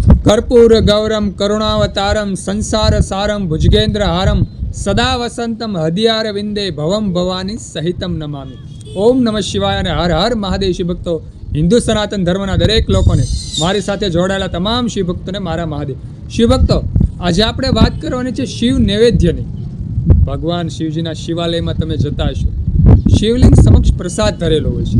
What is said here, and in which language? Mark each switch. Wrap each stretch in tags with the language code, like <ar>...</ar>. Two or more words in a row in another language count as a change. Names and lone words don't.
<sa>कर्पूर गौरम करुणावतारम संसार सारम भुजगेन्द्र सदा वसंतम हदियार विंदे भवम भवानी सहितम नमामि। ओम नमः शिवाय</sa> <gu>અને હર હર મહાદેવ શિવ ભક્તો, હિન્દુ સનાતન ધર્મના દરેક લોકોને, મારી સાથે જોડાયેલા તમામ શિવ ભક્તોને મારા મહાદેવ. શિવ ભક્તો, આજે આપણે વાત કરવાની છે શિવ નૈવેદ્યની. ભગવાન શિવજીના શિવાલયમાં તમે જતા હશો, શિવલિંગ સમક્ષ પ્રસાદ ધરેલો હોય છે.</gu>